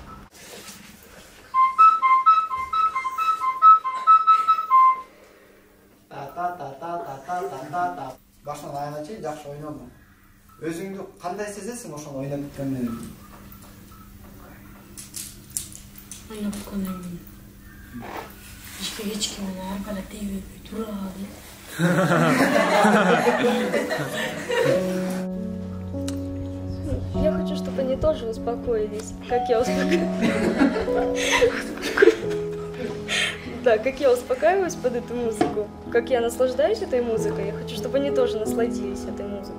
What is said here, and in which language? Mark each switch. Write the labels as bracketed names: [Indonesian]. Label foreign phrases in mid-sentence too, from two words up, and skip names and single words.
[Kyrgyz] Башынан аяғына чейин жакшы ойнодуң. Өзүңдү кандай сезесиң ошону ойноп бүткөндөн кийин? Ойноп бүткөндөн кийин эч ким мени аркада тийбей тура алды. [Russian] Я хочу, чтобы они тоже успокоились, как я успокоилась. Да, как я успокаиваюсь под эту музыку, как я наслаждаюсь этой музыкой, я хочу, чтобы они тоже насладились этой музыкой.